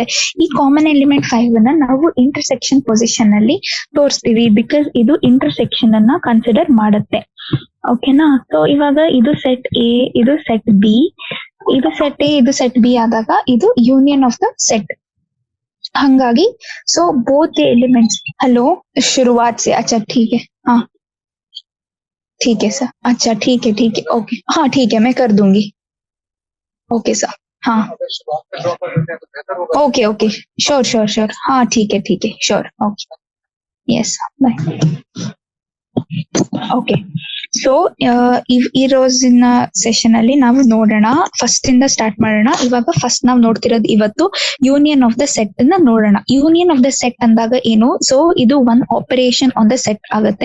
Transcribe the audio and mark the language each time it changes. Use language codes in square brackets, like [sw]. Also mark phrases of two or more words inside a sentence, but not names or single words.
[kn] ಈ ಕಾಮನ್ ಎಲಿಮೆಂಟ್ 5 ಅನ್ನ ನಾವು [en] intersection position [kn] ಅಲ್ಲಿ ತೋರಿಸ್ತೀವಿ, ಬಿಕಾಸ್ ಇದು ಇಂಟರ್ಸೆಕ್ಷನ್ ಅನ್ನ ಕನ್ಸಿಡರ್ ಮಾಡುತ್ತೆ, ಓಕೆನಾ. ಸೊ ಇವಾಗ ಇದು [en] set A, [kn] ಇದು [en] set B, [kn] ಇದು [en] set A, [kn] ಇದು [en] set B [kn] ಆದಾಗ ಇದು [en] union of the set. [hi] ಹಂಗಾಗಿ [en] so both the elements, [hi] हेलो शुरुआत से, अच्छा ठीक है, हाँ ठीक है सर, अच्छा ठीक है ओके, हाँ ठीक है मैं कर दूंगी, ओके सर, हाँ [en] okay okay sure sure sure, [hi] हाँ ठीक है श्योर, [en] okay yes bye, [kn] ಓಕೆ. ಸೊ ಈ ರೋಜಿನ ಸೆಷನ್ ಅಲ್ಲಿ ನಾವು ನೋಡೋಣ, ಫಸ್ಟ್ ಇಂದ ಸ್ಟಾರ್ಟ್ ಮಾಡೋಣ. ಇವಾಗ ಫಸ್ಟ್ ನಾವು ನೋಡ್ತಿರೋದು ಇವತ್ತು [en] union of the set [kn] ಅನ್ನ ನೋಡೋಣ. [en] union of the set [kn] ಅಂದಾಗ ಏನು, ಸೊ ಇದು [en] one operation on the set [kn] ಆಗುತ್ತೆ.